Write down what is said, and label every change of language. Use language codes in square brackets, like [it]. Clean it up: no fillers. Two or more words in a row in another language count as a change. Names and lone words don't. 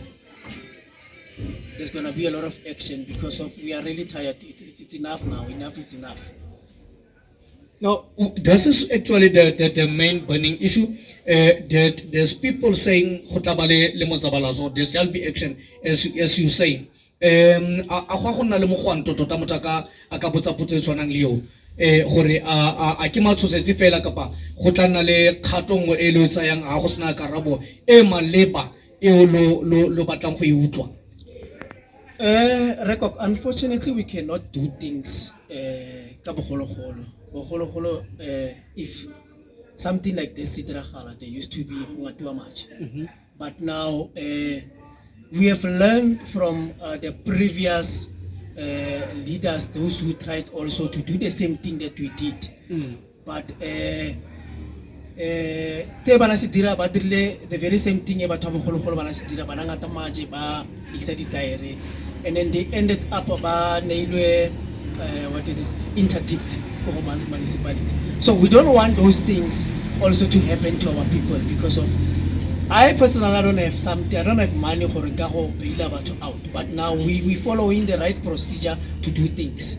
[en] There's going to be a lot of action because we are really tired. It's enough now. Enough is enough. Now, this is actually the main burning issue. That there's people saying so there shall be action, as you say. [tn] Gore a ke matshosetse fela kapa go tla nna le kgatong e le tsayang a go sena karabo e maleba e lo batlang go e utlwa. [en] Unfortunately, we cannot do things if something like this they used to be much. But now we have learned from the previous leaders, those who tried also to do the same thing that we did. [tn] But tse bana se dira ba dirile [en] the very same thing [tn] e batho ba bogologolo bana se dira bana ngata maje ba ikisa dithaere, [en] and then they ended up [tn] ba neilwe [en] what is this, interdict [tn] ko go [en] municipality. So we don't want those things also to happen to our people, because of I personally I don't have money for go bail batho out, but now we following the right procedure to do things.